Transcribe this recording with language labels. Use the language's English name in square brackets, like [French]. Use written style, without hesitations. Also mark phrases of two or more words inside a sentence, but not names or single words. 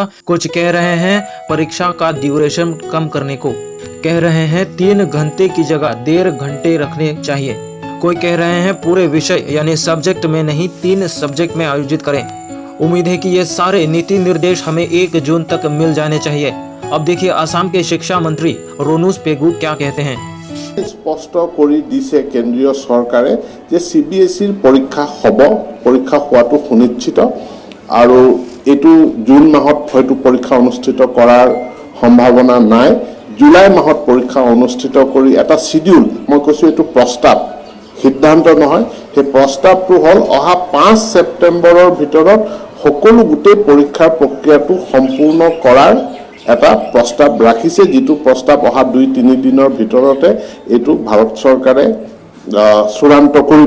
[Hindi] कुछ कह रहे हैं परीक्षा का ड्यूरेशन कम करने को, कह रहे हैं 3 घंटे की जगह 1.5 घंटे रखने चाहिए। कोई कह रहे हैं पूरे विषय यानी सब्जेक्ट में नहीं 3 सब्जेक्ट में आयोजित करें। उम्मीद है कि ये सारे नीति निर्देश हमें 1 जून तक मिल जाने चाहिए। अब देखिए असम के शिक्षा मंत्री रोनूस पेगू क्या कहते हैं। [Assamese] স্পষ্ট কৰি দিছে কেন্দ্ৰীয় চৰকাৰে যে CBSEৰ পৰীক্ষা হ'ব, পৰীক্ষা হোৱাটো সুনিশ্চিত আৰু এইটো জুন মাহত হয়তো পৰীক্ষা অনুষ্ঠিত কৰাৰ সম্ভাৱনা নাই। জুলাই মাহত পৰীক্ষা অনুষ্ঠিত কৰি এটা শিডিউল, মই কৈছোঁ এইটো প্ৰস্তাৱ, সিদ্ধান্ত নহয়, সেই প্ৰস্তাৱটো হ'ল অহা 5 ছেপ্টেম্বৰৰ ভিতৰত সকলো গোটেই পৰীক্ষাৰ প্ৰক্ৰিয়াটো সম্পূৰ্ণ কৰাৰ এটা প্ৰস্তাৱ ৰাখিছে, যিটো প্ৰস্তাৱ অহা 2-3 দিনৰ ভিতৰতে এইটো ভাৰত চৰকাৰে চূড়ান্ত কৰিব।